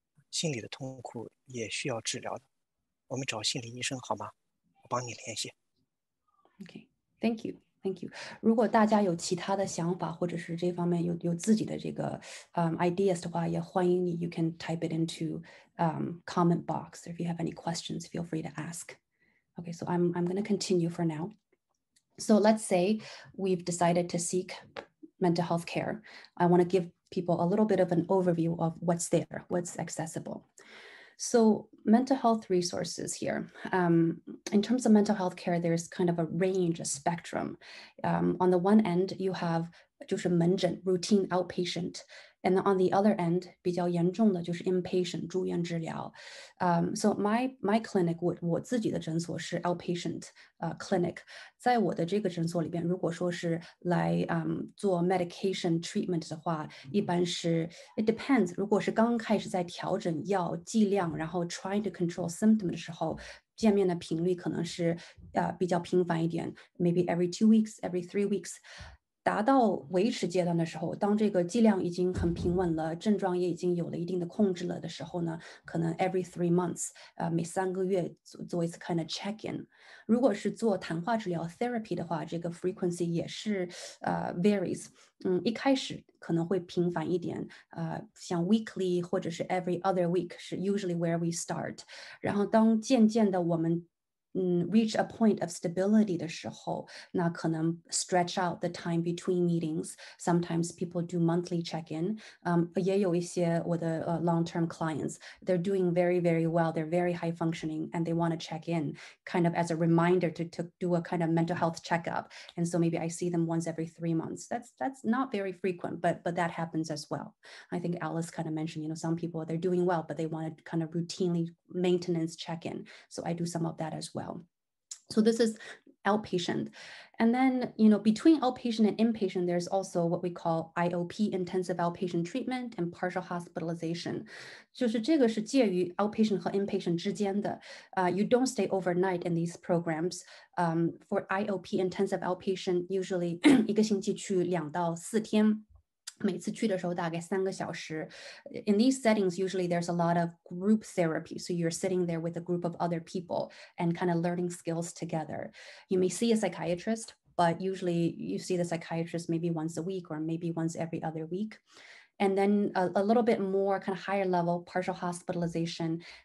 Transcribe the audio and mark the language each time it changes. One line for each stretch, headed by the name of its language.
Chinese: 心理的痛苦也需要治疗的，我们找心理医生好吗？我帮你联系。
English: Okay, thank you. Thank you.
Chinese: 如果大家有其他的想法，或者是这方面有自己的这个ideas 的话，也欢迎你
English: you can type it into comment box. If you have any questions, feel free to ask. Okay, so I'm going to continue for now. So let's say we've decided to seek mental health care. I want to give people a little bit of an overview of what's there, what's accessible. So mental health resources here. In terms of mental health care, there's kind of a range, a spectrum. On the one end, you have
Chinese: 就是门诊
English: routine outpatient, and on the other end
Chinese: 比较严重的就是
English: inpatient
Chinese: 住院治疗。
English: So my clinic
Chinese: 我自己的诊所是
English: outpatient clinic，
Chinese: 在我的这个诊所里边，如果说是来做
English: medication treatment
Chinese: 的话，一般是
English: it depends。
Chinese: 如果是刚开始在调整药剂量，然后
English: trying to control symptom
Chinese: 的时候，见面的频率可能是比较频繁一点 ，
English: maybe every 2 weeks, every 3 weeks。
Chinese: 达到维持阶段的时候，当这个剂量已经很平稳了，症状也已经有了一定的控制了的时候呢，可能
English: every 3 months，
Chinese: 每3个月做一次
English: kind of check in。
Chinese: 如果是做谈话治疗 therapy 的话，这个 frequency 也是varies。一开始可能会频繁一点，像 weekly 或者是
English: every other week
Chinese: 是
English: usually where we start。
Chinese: 然后当渐渐的我们
English: reach a point of stability
Chinese: 的时候，那可能
English: stretch out the time between meetings. Sometimes people do monthly check-in.
Chinese: 也有一些我的
English: long-term clients, they're doing very, very well. They're very high functioning, and they want to check in, kind of as a reminder to do a kind of mental health checkup. And so maybe I see them once every 3 months. That's not very frequent, but that happens as well. I think Alice kind of mentioned, some people they're doing well, but they want to kind of routinely maintenance check-in. So I do some of that as well. So this is outpatient. And then, between outpatient and inpatient, there's also what we call IOP, intensive outpatient treatment, and partial hospitalization.
Chinese: 就是这个是介于 outpatient 和 inpatient 之间的。
English: You don't stay overnight in these programs. For IOP, intensive outpatient, usually
Chinese: 一个星期去2到4天。每次去的时候大概3个小时。
English: In these settings, usually there's a lot of group therapy. So you're sitting there with a group of other people and kind of learning skills together. You may see a psychiatrist, but usually you see the psychiatrist maybe once a week or maybe once every other week. And then a little bit more kind of higher level partial hospitalization.